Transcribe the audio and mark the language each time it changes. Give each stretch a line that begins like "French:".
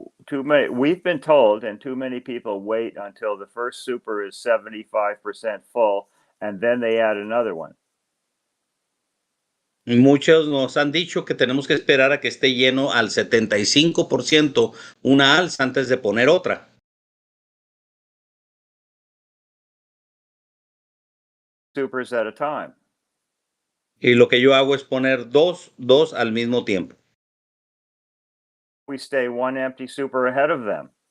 English: We've been told, and too many people wait until the first super is 75% full, and then they add another one.
Spanish: Muchos nos han dicho que tenemos que esperar a que esté lleno al 75% una alza antes de poner otra.
English: Supers at a time.
Spanish: Y lo que yo hago es poner dos al mismo tiempo.
English: We stay 1 empty super ahead of them.